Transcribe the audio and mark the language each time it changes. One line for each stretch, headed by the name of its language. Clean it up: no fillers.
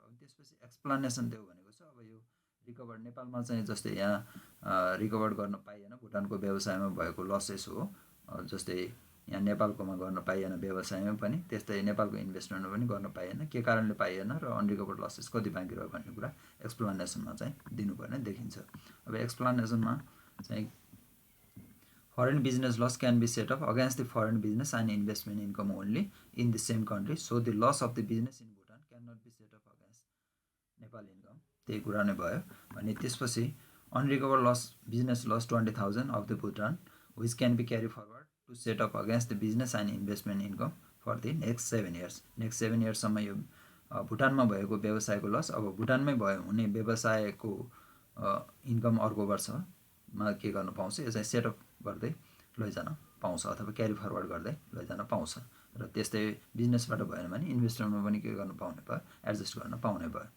Nepali: अब त्यसपछि एक्सप्लानेसन देऊ भनेको छ। अब यो रिकभर नेपालमा चाहिँ जस्तै यहाँ रिकभर गर्न पाइएन, भुटानको व्यवसायमा भएको लसेस हो। जस्तै यहाँ नेपालकोमा गर्न पाइएन व्यवसायमा पनि, त्यस्तै नेपालको इन्भेस्टमेन्टमा पनि गर्न पाइएन, के कारणले पाइएन र अनरिकभर्ड लसेस कति बाँकी रह्यो भन्ने कुरा एक्सप्लानेसनमा चाहिँ दिनुपर्ने देखिन्छ। अब एक्सप्लानेसनमा चाहिँ
English: foreign business loss can be set up against the foreign business and investment income only in the same country, so the loss of the business in Bhutan cannot be set up against Nepal income।
Nepali: त्यही कुरा नै भयो। अनि त्यसपछि
English: Unrecovered loss, business loss 20,000 of the Bhutan which can be carry forward to set up against the business and investment income for the next 7 years।
Nepali: Next 7 yearsसम्म यो भुटानमा भएको व्यवसायको loss, अब भुटानमै भयो हुने व्यवसायको इन्कम अर्को वर्षमा के गर्न पाउँछ, यो चाहिँ सेटअप गर्दै लैजान पाउँछ अथवा क्यारी फरवर्ड गर्दै लैजान पाउँछ। र त्यस्तै बिजनेसबाट भएन भने इन्भेस्टमेन्टमा पनि के गर्न पाउने भयो, एडजस्ट गर्न पाउने भयो।